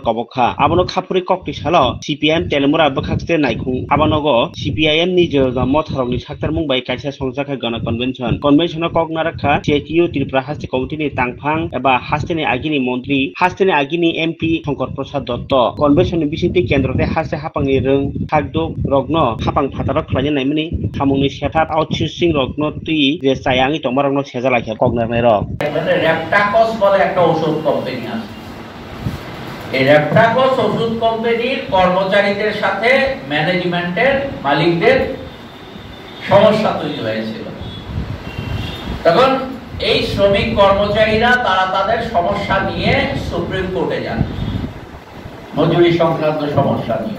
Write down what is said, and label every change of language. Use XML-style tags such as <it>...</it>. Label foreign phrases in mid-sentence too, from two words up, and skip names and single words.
<trp>कबखा आबनो खापुरि कक्ति सालो सीपीएम तेलमुरा बखाक्सते नायखुं आबनगो सीपीआईएम नि जुदा मथारकनि साक्तार मुंबाय काइसा संजाखा गण कन्वेंशन कगनारखा जेटीयू त्रिपुरा हास्ते कमिटिनि तांफां एबा हास्तेनि आगिनि मंत्री हास्तेनि आगिनि एमपी शंकर प्रसाद दत्त कन्वेंशननि बिसिंति केंद्रते हास्ते हापांनि रों थागदुक रग्न हापां फातारक खालायनो नायमनि सामुंनि सेथाप आउटसोर्सिं रग्न तुई जे सायांगि तमारग्न सेजा लाखिया कगनारनाय रक</trp> <bn>মানে রেপটাকস বলে একটা ওষুধ কোম্পানি আছে। এই রেপটাকস ওষুধ কোম্পানির কর্মচারীদের সাথে ম্যানেজমেন্টের মালিকদের সমস্যা তৈরি হয়েছিল। তখন এই শ্রমিক কর্মচারীরা তারা তাদের সমস্যা নিয়ে সুপ্রিম কোর্টে যান মজুরি সংক্রান্ত সমস্যা নিয়ে।</bn>